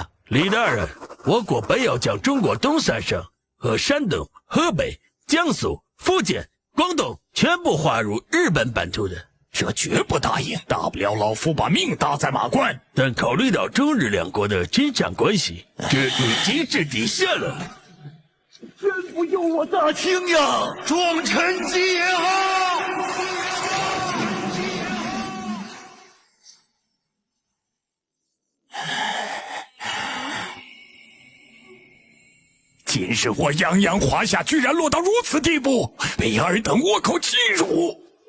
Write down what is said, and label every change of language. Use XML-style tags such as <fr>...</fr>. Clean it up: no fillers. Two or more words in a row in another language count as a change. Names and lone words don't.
<zh>李大人，我國本要將中國東三省和山東、河北、江蘇、福建、廣東全部劃入日本版圖的，這絕不答應，大不了老夫把命搭在馬關。但考慮到中日兩國的緊張關係，這已經是底線了。真不由我大清呀！忠臣吉也好。今日我泱泱华夏居然落到如此地步，被尔等倭寇欺辱。</zh>